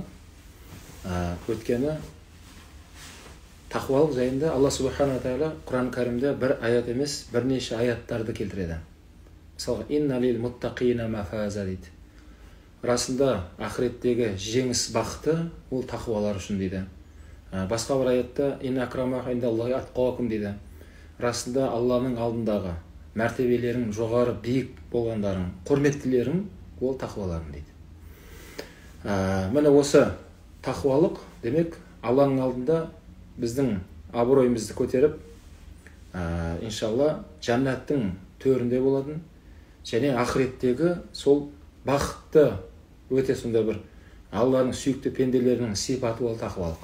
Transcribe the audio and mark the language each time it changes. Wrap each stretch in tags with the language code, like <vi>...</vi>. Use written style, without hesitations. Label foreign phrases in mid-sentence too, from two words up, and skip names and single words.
<kk>Өткені тақуалық жайында Алла Субхана Тағала Құран Кәрімде бір аят емес, бірнеше аяттарды келтіреді.</kk> <ar>Мысалы, إن للمتقين مفازا дейді.</ar> <kk>Расында ақыреттегі жеңіс бақыты ол тақуалар үшін дейді. Басқа бір аятта</kk> <ar>إن أكرمكم عند الله أتقاكم</ar> <kk>дейді. Расында Алланың алдындағы мәртебелерің жоғары биік болғандарың, құрметтілерің ол тақуаларың дейді. Міне осы тақуалық демек Алланың алдында біздің абыройымызды көтеріп, иншалла жәннаттың төрінде болатын және ақыреттегі сол бақытты өте сонда бір Алланың сүйікті пенделерінің сипаты ол тақуалық.</kk>